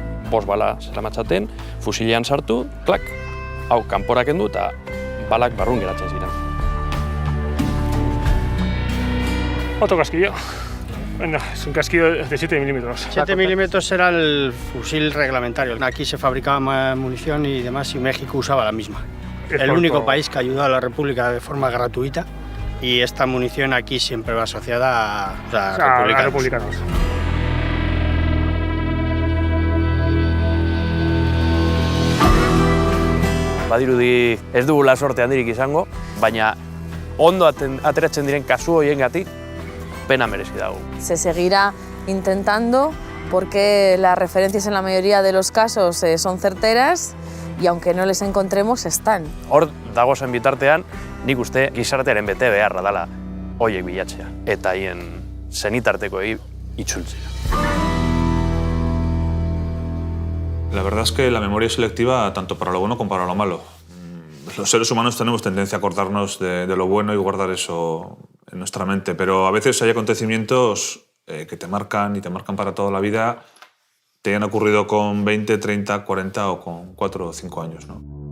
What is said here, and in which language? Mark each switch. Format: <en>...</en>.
<eu>Bost bala zera matzaten, fusilean sartu, klak, hau kanpora kendu eta balak barrun geratzen ziren.</eu> <es>Otro casquillo. Bueno, es un casquillo de 7 milímetros. 7 milímetros era el fusil reglamentario. Aquí se fabricaba munición y demás y México usaba la misma. El único país que ayudó a la República de forma gratuita y esta munición aquí siempre va asociada a republicanos.</es> <eu>Badirudi ez dugula sorte handirik izango, baina ondo ateratzen diren kasu horiengatik pena merezi dago.</eu> <es>Se seguirá intentando porque las referencias en la mayoría de los casos son certeras y aunque no les encontremos, están.</es> <eu>Hor dagozen bitartean, nik uste gizartearen bete beharra dela horiek bilatzea eta haien zenitartekoei itzultzea.</eu> <es>La verdad es que la memoria es selectiva tanto para lo bueno como para lo malo. Los seres humanos tenemos tendencia a acordarnos de lo bueno y guardar eso en nuestra mente, pero a veces hay acontecimientos que te marcan y te marcan para toda la vida, te hayan ocurrido con 20, 30, 40 o con 4 o 5 años, ¿no?</es>